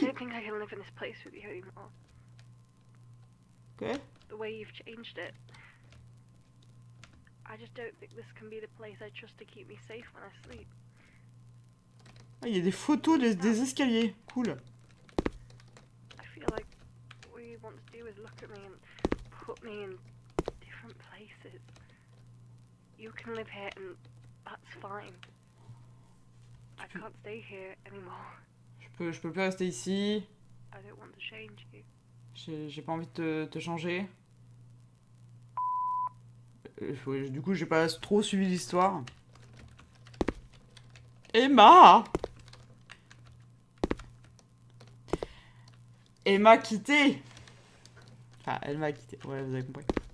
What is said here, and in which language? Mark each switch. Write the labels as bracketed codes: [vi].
[en] don't think I can live in this place with you anymore. Okay. The way you've changed it. I just don't think this can be the place I trust to keep me safe when I sleep. [fr] Ah, il y a des photos des escaliers. [en] Cool. I feel like all you want to do is look at me and put me in different places. you can live here and that's fine. I can't stay here anymore. [fr] Je peux plus rester ici. [en] I don't want to change you. [fr] J'ai pas envie de te changer. Ouais, du coup, j'ai pas trop suivi l'histoire. Emma! Elle m'a quitté. Enfin, elle m'a quitté. Ouais, vous avez compris.